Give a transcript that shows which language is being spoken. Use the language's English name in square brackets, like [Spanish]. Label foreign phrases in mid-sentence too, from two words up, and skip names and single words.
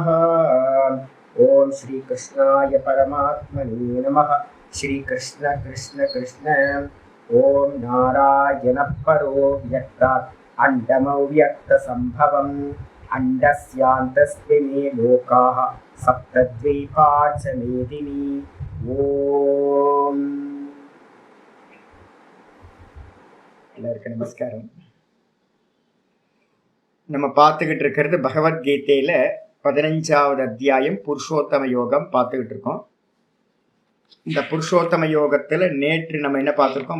[Sanskrit] ॐ श्रीकृष्णाय परमात्मने नमः। श्रीकृष्ण कृष्ण कृष्ण। ॐ नारायणः परो व्यक्तात् अण्डमव्यक्तसम्भवम् अण्डस्यान्तस्मिन् लोकाः सप्तद्वीपा च मेदिनी। [Tamil] ஓம் எல்லாருக்கும் நமஸ்காரம். நம்ம பார்த்துக்கிட்டு இருக்கிறது பகவத்கீதையில 15வது அத்தியாயம் புருஷோத்தம யோகம் பார்த்துக்கிட்டு இருக்கோம். இந்த புருஷோத்தம யோகத்துல நேற்று நம்ம என்ன பார்த்துருக்கோம்?